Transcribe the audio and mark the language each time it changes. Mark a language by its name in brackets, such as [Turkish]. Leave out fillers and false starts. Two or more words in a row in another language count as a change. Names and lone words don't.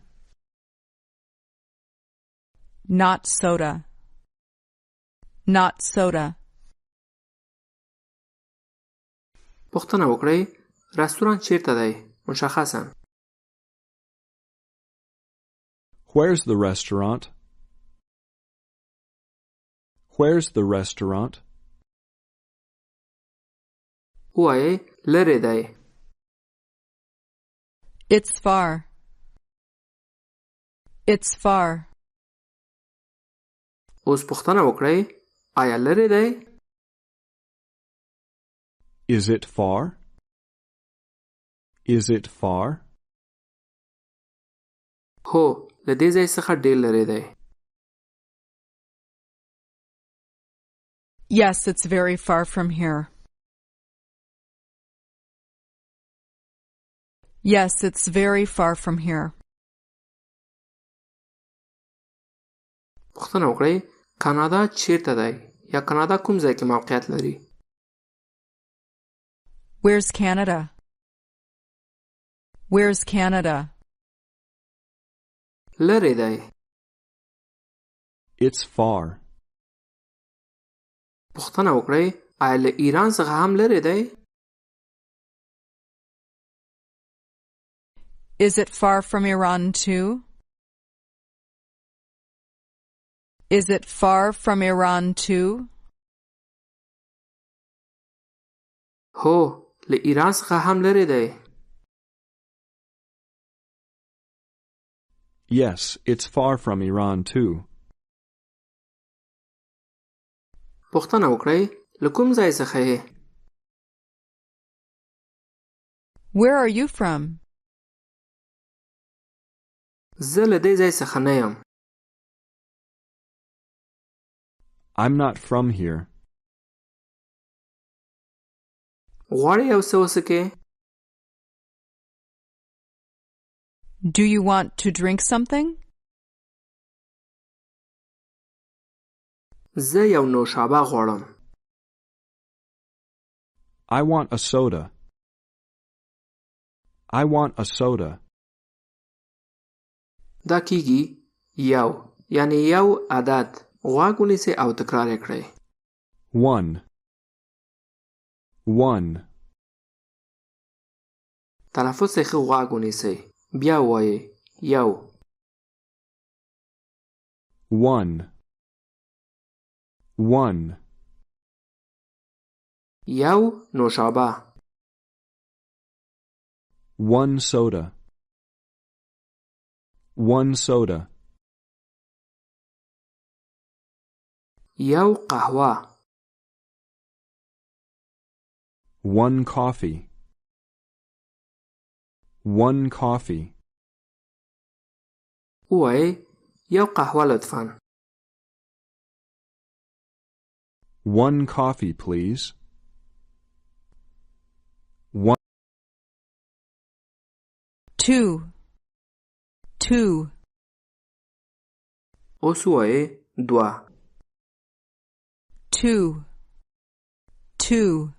[English] Not soda. Not soda. [Pashto] پوښتنه وکړئ رستورانت چیرته دی؟ مشخصاً. [English] Where's the restaurant? Where's the restaurant? [Pashto] ووایئ لرې دی. [English] It's far. It's far. [Pashto] اوس پوښتنه وکړئ آیا لرې دی؟ [English] Is it far? Is it far? [Pashto] هو له دې ځای څخه ډېر لرې دی. [English] Yes, it's very far from here. Yes, it's very far from here. [Pashto] پوښتنه وکړئ کانادا چیرته دی یا کانادا کوم ځای کې موقعیت لري؟ [English] Where's Canada? Where's Canada? [Pashto] لرې دی. [English] It's far. [Pashto] پوښتنه وکړئ آیا له ایران څخه هم لرې دی؟ [English] Is it far from Iran too? Is it far from Iran too? [Pashto] هو له ایران څخه هم لرې دی. [English] Yes, it's far from Iran too. [Pashto] پوښتنه وکړئ له کوم ځای څخه یې؟ [English] Where are you from? [Pashto] زه له دې ځای څخه نه یم. [English] I'm not from here. [Pashto] غواړئ یو څه وڅښئ؟ [English] Do you want to drink something? [Pashto] زه یو نوشابه غواړم. [English] I want a soda. I want a soda. [Pashto] دا کیږي یو یعنی یو عدد غوږ ونیسئ او تکرار یې کړئ. [English] 1 1 [Pashto] تلفظ یې ښه غوږ ونیسئ. بیا ووایئ یو [English] 1 1 [Pashto] یو نوشابه. [English] 1 soda. 1 soda. [Pashto] یو قهوه. [English] 1 coffee. 1 coffee. [Pashto] ووایئ یو قهوه لطفاً. [English] 1 coffee, please. 1 2 2 [Pashto] اوس ووایئ دوه. [English] 2 2